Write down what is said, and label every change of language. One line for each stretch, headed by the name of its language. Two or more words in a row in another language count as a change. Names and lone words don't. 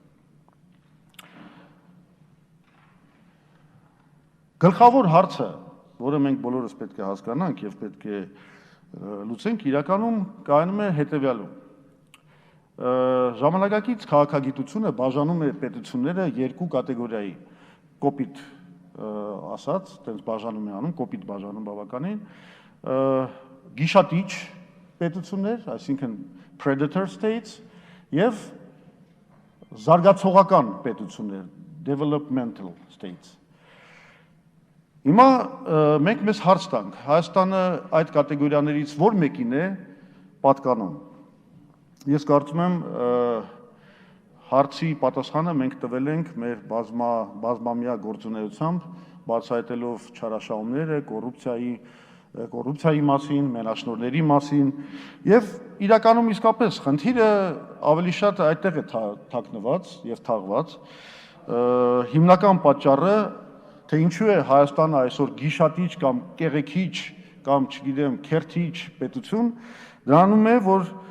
Armenian: Գլխավոր հարցը, որը մենք բոլորս պետք է հասկանանք եւ պետք է լուծենք, իրականում կայանում է հետեւյալում։ Ժամանակակից քաղաքագիտությունը բաժանում է պետությունները երկու կատեգորիայի, կոպիտ ասած, տենց բաժանում է անում, կոպիտ բաժանում բավականին, գիշատիչ պետություններ, այսինքն
English: predator states
Armenian: եւ զարգացողական պետություններ,
English: developmental states։
Armenian: Հիմա մենք մեզ հարց տանք, Հայաստանը այդ կատեգորիաներից որ մեկին է պատկանում։ Ես կարծում եմ հարցի պատասխանը մենք տվել ենք մեր բազմամյա գործունեությամբ, բացահայտելով չարաշահումները, կոռուպցիայի մասին, մենաշնորհների մասին, եւ իրականում իսկապես խնդիրը ավելի շատ այդտեղ է թաքնված եւ թաղված։ Հիմնական պատճառը թե ինչու է Հայաստանը այսօր գիշատիչ կամ կեղեքիչ կամ չգիտեմ քերթիչ պետություն, դրանում է, որ